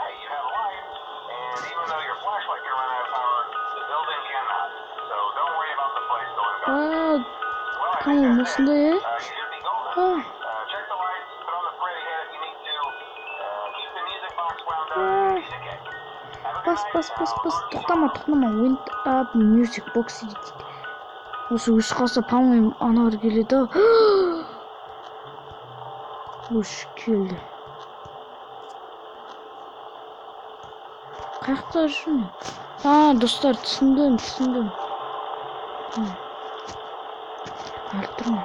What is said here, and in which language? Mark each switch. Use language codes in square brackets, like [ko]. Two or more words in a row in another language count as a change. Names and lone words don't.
[kk] Камыл осындай, Бас. Тоқтама. [en] Wind up music box [kk] дейді. Осы үш қалса, по-моему, анар келеді. Үш келді. Қаяқта жүрмін? Достар, түсіндім. Альтырма.